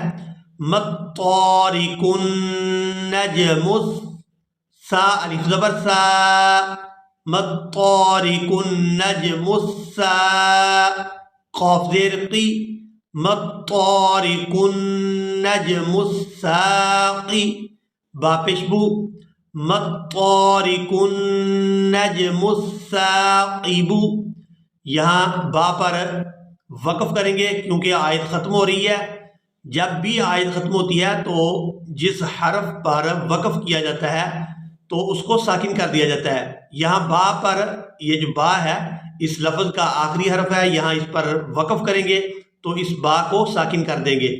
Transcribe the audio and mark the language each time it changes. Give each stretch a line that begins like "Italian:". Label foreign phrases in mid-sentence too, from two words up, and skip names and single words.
Arabic: مطارق النجم،
Urdu: سا الف زبر سا،
Arabic: مطارق النجم السا.
Urdu: قاف زیر قی،
Arabic: مطارق النجم الساقی.
Urdu: با پیش بو،
Arabic: مطارق النجم الساقب.
Urdu: یہاں با پر وقف کریں گے کیونکہ آیت ختم ہو رہی ہے. جب بھی آیت ختم ہوتی ہے تو جس حرف پر وقف کیا جاتا ہے تو اس کو ساکن کر دیا جاتا ہے. یہاں با پر، یہ جو با ہے اس لفظ کا آخری حرف ہے، یہاں اس پر وقف کریں گے تو اس با کو ساکن کر دیں گے.